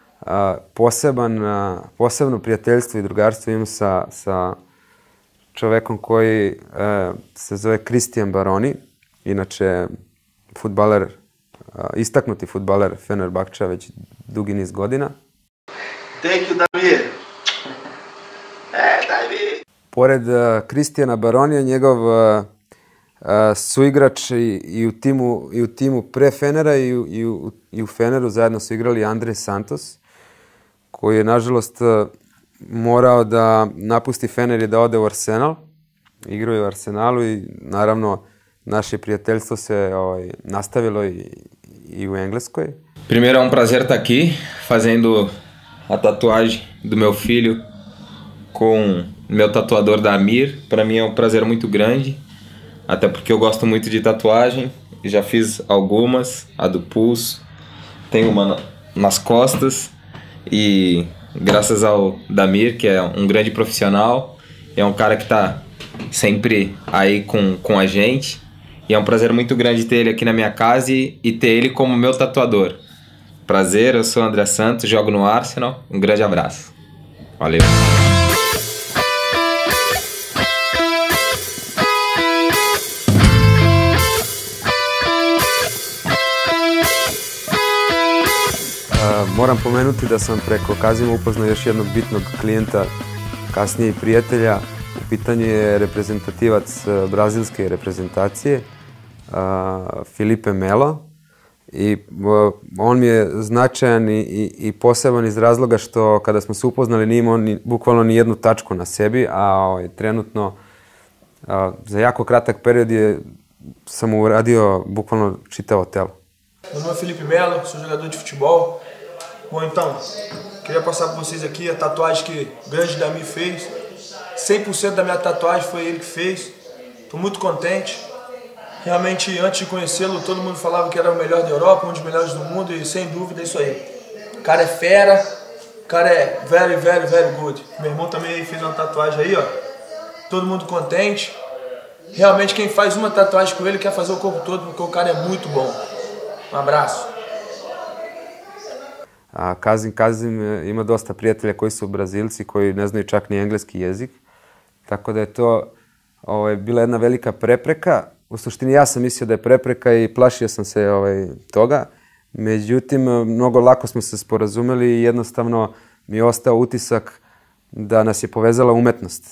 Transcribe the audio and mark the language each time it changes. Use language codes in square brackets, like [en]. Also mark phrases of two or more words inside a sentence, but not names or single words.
[sr] posebno prijateljstvo i drugarstvo imam sa čovekom koji se zove Cristian Baroni, inače fudbaler, istaknuti fudbaler Fenerbahča već dugi niz godina. [en] Thank you, [sr] Damir. Damir. Pored Cristijana Baronija, njegov suigrač i u timu pre Fenera i u Feneru zajedno su igrali Andrej Santos, koji je, nažalost, morao da napusti Fener i da ode u Arsenal. Igrao je u Arsenalu i, naravno, naše prijateljstvo se nastavilo e o Engleskoj. [pt] Primeiro é prazer estar aqui fazendo a tatuagem do meu filho com meu tatuador Damir. Para mim é prazer muito grande, até porque eu gosto muito de tatuagem. Já fiz algumas, a do pulso, tenho uma nas costas e graças ao Damir, que é um grande profissional, é um cara que está sempre aí com a gente, e é um prazer muito grande ter ele aqui na minha casa e ter ele como meu tatuador. Prazer, eu sou o André Santos, jogo no Arsenal, um grande abraço. Valeu! [sr] Moram pomenuti da sam preko Kazima upoznao još jednog bitnog klijenta, kasnije i prijatelja. U pitanju je reprezentativac brazilske reprezentacije, Filipe Melo. I on mi je značajan i poseban iz razloga što kada smo se upoznali nije imao bukvalno ni jednu tačku na sebi, a trenutno za jako kratak period sam mu uradio bukvalno čitavo telo. [pt] Meu nome é Filipe Melo, sou jogador de futebol. Bom, então, queria passar para vocês aqui a tatuagem que o grande Damir fez. 100% da minha tatuagem foi ele que fez. Estou muito contente. Realmente, antes de conhecê-lo, todo mundo falava que era o melhor da Europa, um dos melhores do mundo, e sem dúvida é isso aí. O cara é fera, o cara é [en] very, very, very good. [pt] Meu irmão também fez uma tatuagem aí, ó. Todo mundo contente. Realmente, quem faz uma tatuagem com ele quer fazer o corpo todo, porque o cara é muito bom. Um abraço. [sr] Kazim ima dosta prijatelja koji su Brazilci, koji ne znaju čak ni engleski jezik. Tako da je to bila jedna velika prepreka. U suštini ja sam mislio da je prepreka i plašio sam se toga. Međutim, mnogo lako smo se sporazumeli i jednostavno mi je ostao utisak da nas je povezala umetnost.